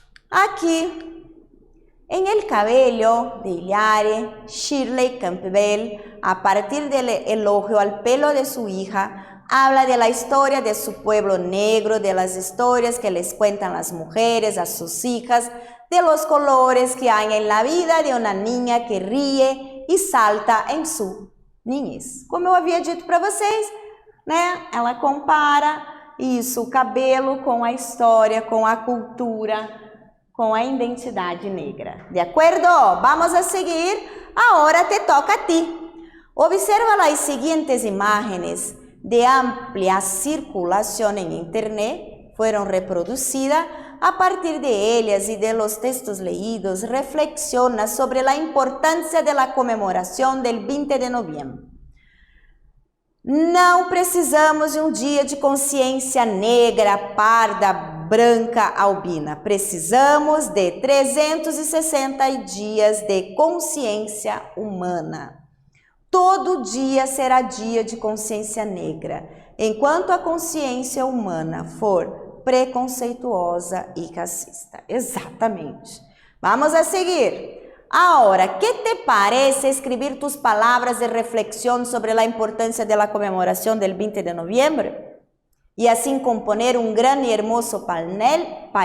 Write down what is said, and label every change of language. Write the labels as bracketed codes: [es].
[es] Aqui, en el cabello de Ilhari, Shirley Campbell, a partir del elogio al pelo de su hija, habla de la historia de su pueblo negro, de las historias que les cuentan las mujeres a sus hijas, de los colores que hay en la vida de una niña que ríe [pt] e salta em [es] sua niñez. [pt] Como eu havia dito para vocês, né? Ela compara isso, o cabelo, com a história, com a cultura, com a identidade negra. De acordo? [es] Vamos a seguir. [pt] Agora [es] te toca a ti. Observa las siguientes imágenes de amplia circulación en internet. Fueron reproducidas. A partir de ellas y de los textos leídos, reflexiona sobre la importancia de la conmemoración del 20 de noviembre. [pt] Não precisamos de um dia de consciência negra, parda, branca, albina. Precisamos de 360 dias de consciência humana. Todo dia será dia de consciência negra, enquanto a consciência humana for preconceituosa e racista. Exatamente. [es] Vamos a seguir. Ahora, ¿qué te parece escribir tus palabras de reflexión sobre la importancia de la conmemoración del 20 de noviembre? Y así componer un gran y hermoso painel.